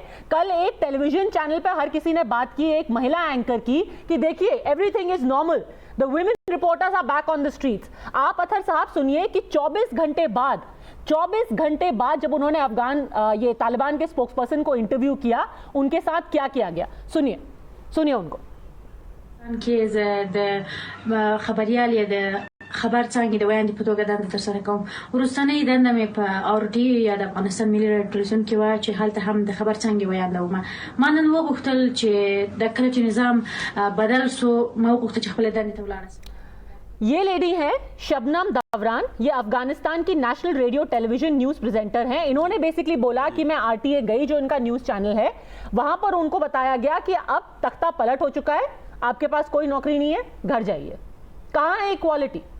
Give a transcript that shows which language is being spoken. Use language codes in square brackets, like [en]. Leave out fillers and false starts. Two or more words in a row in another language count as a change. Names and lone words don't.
[hi] कल एक टेलीविजन चैनल पर हर किसी ने बात की, एक महिला एंकर की, कि देखिए [en] everything is normal, the women reporters are back on the streets. [hi] आप अतहर साहब सुनिए कि 24 घंटे बाद जब उन्होंने ये तालिबान के स्पोक्सपर्सन को इंटरव्यू किया, उनके साथ क्या किया गया, सुनिए उनको। [ps] خبر څنګه د وړاندې په توګه دنده ترسره کوم. وروستنۍ دنده مې په آرډي یا د افغانستان ملي رادیو ټلویزیون کې وه چې هلته هم د خبر څنګه وړاندوم. ما نن وغوښتل چې د کله چې نظام بدل سو، ما وغوښتل چې خپل دندې ته ولاړ شم. [hi] ये लेडी है शबनम दवरान, ये अफगानिस्तान की [en] National Radio Television News presenter [hi] हैं। इन्होंने बेसिकली बोला कि मैं आरटीए गई, जो इनका न्यूज चैनल है, वहां पर उनको बताया गया कि अब तख्ता पलट हो चुका है, आपके पास कोई नौकरी नहीं है, घर जाइए। कहां है इक्वालिटी?